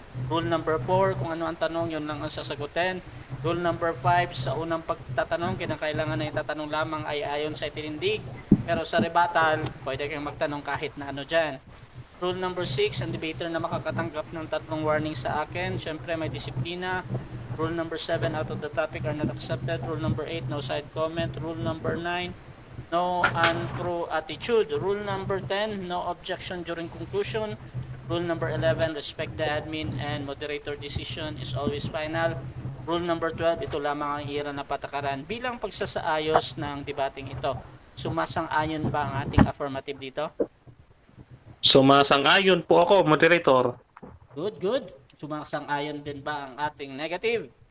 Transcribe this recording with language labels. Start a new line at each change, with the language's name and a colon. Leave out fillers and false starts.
Filipino: Rule number 4, kung ano ang tanong, yun lang ang sasagutin. Rule number 5, sa unang pagtatanong, kinakailangan na itatanong lamang ay ayon sa itinindig. Pero sa rebuttal, pwede kayong magtanong kahit na ano dyan. Rule number 6, ang debater na makakatanggap ng 3 warning sa akin. Siyempre, may disiplina.
English: Rule number 7, out of the topic are not accepted. Rule number 8, no side comment. Rule number 9, no untrue attitude. Rule number 10, no objection during conclusion. Rule number 11, respect the admin and moderator decision is always final.
Filipino: Rule number 12, ito lamang ang ira na patakaran bilang pagsasaayos ng debating ito. Sumasang-ayon ba ang ating affirmative dito? Sumasang-ayon po ako, moderator. Good, good. Sumasang-ayon din ba ang ating negative?